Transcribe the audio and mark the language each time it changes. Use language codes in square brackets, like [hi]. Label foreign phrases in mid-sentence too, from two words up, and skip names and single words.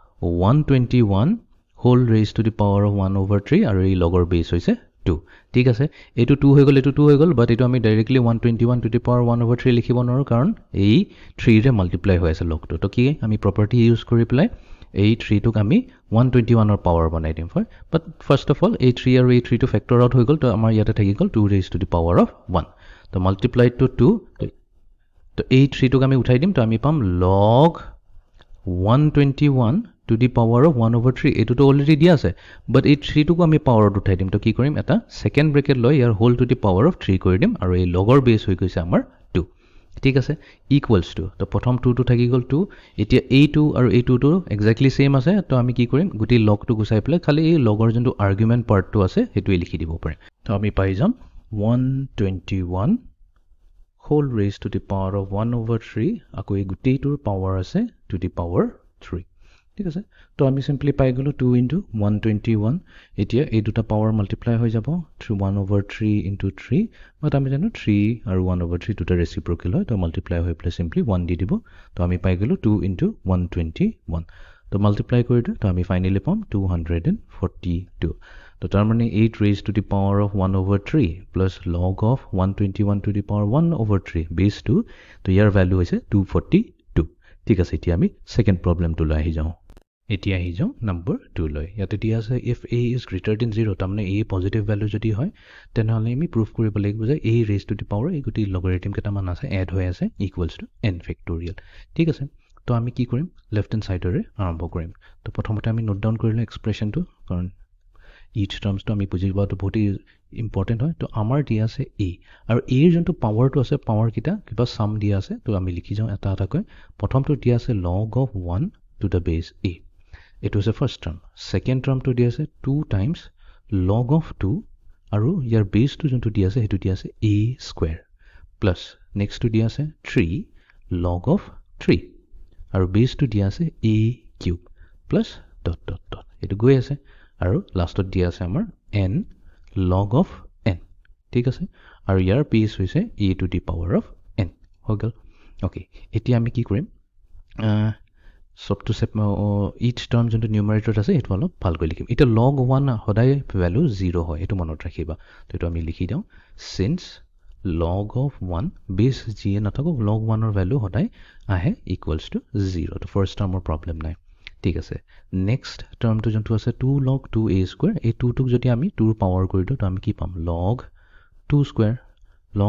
[en] 121 whole raised to the power of 1/3 [as] আৰু এই লগৰ বেছ হৈছে 2 ঠিক আছে এটু 2 হৈ গ'ল এটু 2 হৈ গ'ল বাট এটু আমি ডাইৰেক্টলি [en] 121 to the power 1/3 [as] লিখিব নোৱাৰো কাৰণ এই 3 ৰে মাল্টিপ্লাই হৈ আছে লগটো তো কি আমি [en] property use [as] কৰি পেলাই এই 3 টোক আমি 121 ৰ পাৱাৰ বনাই দিম [en] for but first of all [as] এই 3 আৰু এই 3 টো [en] factor out [as] হৈ গ'ল তো আমাৰ ইয়াতে থাকি গ'ল [en] 2 raised to the power of 1 [as] তো [en] multiplied to 2 [as] তো এই 3 টোক আমি উঠাই দিম তো আমি পাম log [en] 121 to the power of 1/3 [as] এটো তো অলৰেডি দিয়া আছে বাট এই 3 টোক আমি পাৱাৰত উঠাই দিম তো কি কৰিম এটা [en] second bracket [as] লৈ ইয়াৰ [en] whole to the power of 3 [as] কৰি দিম আৰু এই লগৰ বেছ হৈ গৈছে আমাৰ 2 ঠিক আছে [en] equals to [as] তো প্ৰথম 2 টো থাকি গ'ল 2 এতিয়া এই 2 আৰু এই 2 টো [en] exactly same [as] আছে তো আমি কি কৰিম গুটি লগটো গুছাই পেলাই খালি এই লগৰ যোনটো [en] argument partটো [as] আছে হেতুই লিখি দিব পাৰিম তো আমি পাই যাম [en] 121 whole raised to the power of 1/3 [as] আকৌ এই গুটিটোৰ পাৱাৰ আছে [en] to the power 3 [as] ঠিক আছে তো আমি সিম্পলি পাই গলো 2 into 121 এতিয়া এই দুটা পাৱাৰ মাল্টিপ্লাই হৈ যাব 1/3 into 3 বাট আমি জানো 3 আৰু 1/3 দুটা ৰেচিপ্ৰকেল হয় তো মাল্টিপ্লাই হৈ [en] plus simply [as] 1 দি দিব তো আমি পাই গলো 2 into 121 তো মাল্টিপ্লাই কৰি দিও তো আমি ফাইনালি পাম 242 তো তাৰ মানে [en] 8 raised to the power of 1/3 plus log of 121 to the power 1/3 base 2 [as] তো ইয়াৰ ভ্যালু হৈছে 242 ঠিক আছে এতিয়া আমি [en] second problemটো [as] লৈ আহি যাও এতিয়া আহি যাও নম্বৰ 2 লৈ ইয়াতে দিয়া আছে [en] if a is greater than 0 [as] তাৰমানে a পজিটিভ ভ্যালু যদি হয় তেনেহলে আমি প্ৰুফ কৰিব লাগিব যে [en] a raised to the power [as] এই গুটি লগাৰিথম কেটামান আছে এড হৈ আছে [en] equals to n factorial [as] ঠিক আছে তো আমি কি কৰিম [en] left hand sideৰে [as] আৰম্ভ কৰিম তো প্ৰথমতে আমি [en] note down [as] কৰিলো এক্সপ্ৰেছনটো কাৰণ [en] each terms to [as] আমি বুজি পাওঁটো বহুত ইম্পৰ্টেন্ট হয় তো আমাৰ দিয়া আছে a আৰু a ৰ যোনটো পাৱাৰটো আছে পাৱাৰ কিটা কিবা সাম দিয়া আছে তো আমি লিখি যাও এটা এটা কৈ প্ৰথমটো দিয়া আছে [en] log of 1 to the base a [as] এটো আছে [en] first term second termটো [as] দিয়া আছে 2 [en] times log of 2 [as] আৰু ইয়াৰ বেছটো যোনটো দিয়া আছে হেতু দিয়া আছে a [en] square plus nextটো [as] দিয়া আছে 3 [en] log of 3 [as] আৰু বেছটো দিয়া আছে a [en] cube plus dot dot dot [as] এটো গৈ আছে আৰু লাষ্টত দিয়া আছে আমাৰ [en] n log of n [as] ঠিক আছে আৰু ইয়াৰ বেছ হৈছে [en] a to the power of n [as] হৈ গল ওকে এতিয়া আমি কি কৰিম সবটো [en] sep each term [as] যোনটো নিউমাৰেটৰত আছে এটো অলপ ভালকৈ লিখিম এটা log 1 সদায় ভ্যালু 0 হয় এটো মনত ৰাখিবা তো এটো আমি লিখি দাও [en] since log of 1 [as] বেছ যিয়ে নাথাকক log 1 ৰ ভ্যালু সদায় আহে [en] equals to 0 [as] তো [en] first termৰ [as] প্ৰবলেম নাই ঠিক আছে [en] next termটো [as] যোনটো আছে 2 [en] log 2a square [as] এই 2 টুক যদি আমি 2 ৰ পাৱাৰ কৰি দিও তো আমি কি পাম [en] log 2 square log